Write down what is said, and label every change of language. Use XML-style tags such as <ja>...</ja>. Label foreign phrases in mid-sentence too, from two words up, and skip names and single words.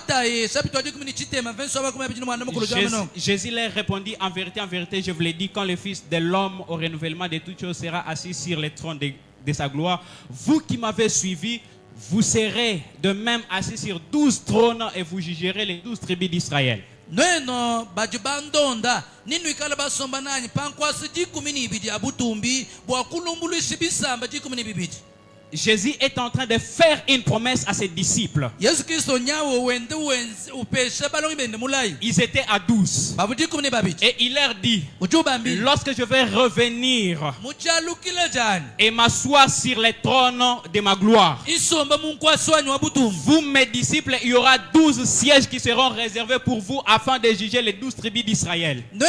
<fr>Jésus leur répondit, en vérité, je vous l'ai dit, quand le Fils de l'homme au renouvellement de toutes choses sera assis sur le trône de sa gloire, vous qui m'avez suivi, vous serez de même assis sur 12 trônes et vous jugerez les 12 tribus d'Israël.</fr> <lua>Noeno bajibandonda ninu ikala basomba nanyi pankwasi 12 abutumbi bwa kulumbulu shibisamba 12.</lua> <fr>Jésus est en train de faire une promesse à ses disciples. Ils étaient à 12. Et il leur dit, lorsque je vais revenir et m'asseoir sur les trônes de ma gloire, vous, mes disciples, il y aura 12 sièges qui seront réservés pour vous afin de juger les 12 tribus d'Israël.</fr>